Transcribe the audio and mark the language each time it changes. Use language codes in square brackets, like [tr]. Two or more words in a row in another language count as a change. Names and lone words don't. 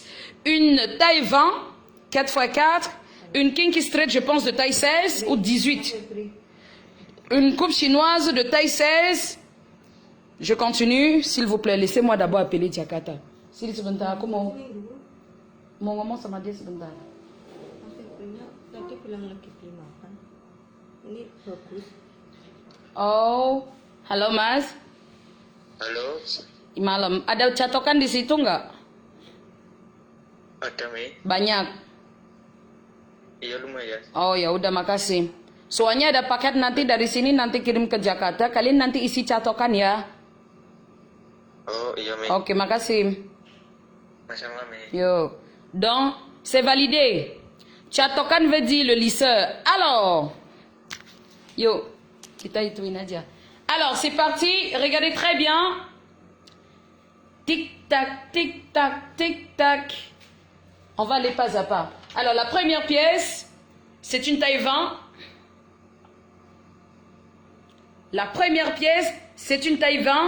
[fr] Une taille 20, 4x4. Une [en] kinky straight, [fr] je pense, de taille 16 ou 18. Une coupe chinoise de taille 16. Je continue, s'il vous plaît. Laissez-moi d'abord appeler Jakarta. S'il se passe, comment? Mon maman, ça m'a dit, c'est bon. [id] Oh, halo Mas. Halo. Malam, ada catokan di situ nggak? Ada, Mi. Banyak. Iya, lumayan. Oh ya udah, makasih. Soalnya ada paket nanti dari sini nanti kirim ke Jakarta. Kalian nanti isi catokan ya. Oh iya, Mi. Oke, makasih. Sama, Mi. [fr] Yo. Donc, c'est validé. Catokan veut dire le lisseur. Alors, [id] yo, kita ituin aja. [fr] Alors, c'est parti. Regardez très bien. Tic-tac, tic-tac, tic-tac. On va aller pas à pas. Alors, la première pièce, c'est une taille 20. La première pièce, c'est une taille 20.